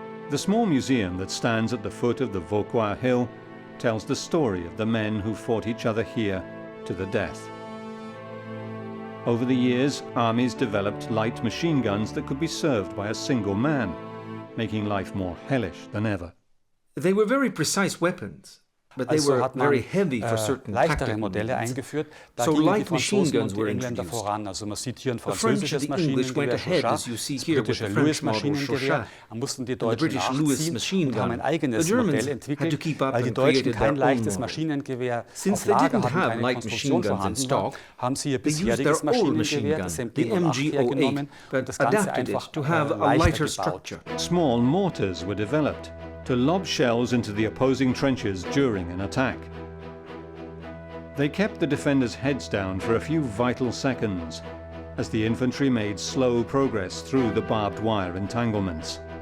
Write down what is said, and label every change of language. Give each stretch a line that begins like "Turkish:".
English: The small museum that stands at the foot of the Vauquois hill tells the story of the men who fought each other here to the death. Over the years, armies developed light machine guns that could be served by a single man, making life more hellish than ever. They were very precise weapons, but they were very heavy for certain
German: leichtere Modelle eingeführt. Da gingen die Franzosen und die Engländer voran. Also man sieht hier ein französisches Maschinengewehr, das britische Lewis-Maschinengewehr. Man mussten die Deutschen nachziehen und haben ein eigenes Modell entwickelt, weil die Deutschen kein leichtes Maschinengewehr auf Lager hatten, keine Konstruktion vorhanden war, haben sie ihr bisheriges Maschinengewehr, das MG-08 hergenommen und das Ganze einfach leichter gebaut.
English: Small mortars were developed to lob shells into the opposing trenches during an attack. They kept the defenders' heads down for a few vital seconds as the infantry made slow progress through the barbed wire entanglements.